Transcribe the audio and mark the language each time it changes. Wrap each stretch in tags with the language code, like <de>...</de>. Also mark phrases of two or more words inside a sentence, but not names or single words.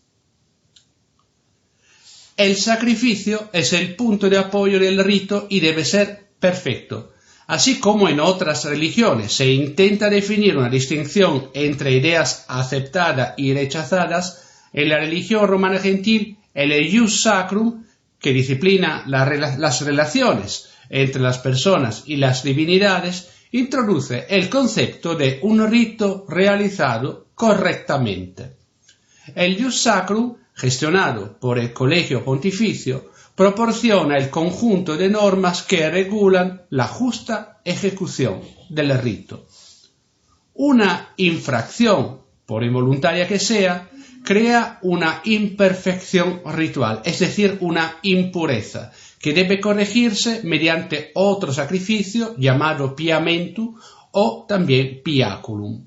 <es>El sacrificio es el punto de apoyo del rito y debe ser perfecto. Así como en otras religiones se intenta definir una distinción entre ideas aceptadas y rechazadas, en la religión romana gentil el</es> <la>ius sacrum,</la> <es>que disciplina las relaciones entre las personas y las divinidades, introduce el concepto de un rito realizado correctamente.</es> <la>El ius sacrum,</la> <es>gestionado por el Colegio Pontificio, proporciona el conjunto de normas que regulan la justa ejecución del rito. Una infracción, por involuntaria que sea, crea una imperfección ritual, es decir, una impureza, que debe corregirse mediante otro sacrificio llamado piamentu o también piaculum.</es>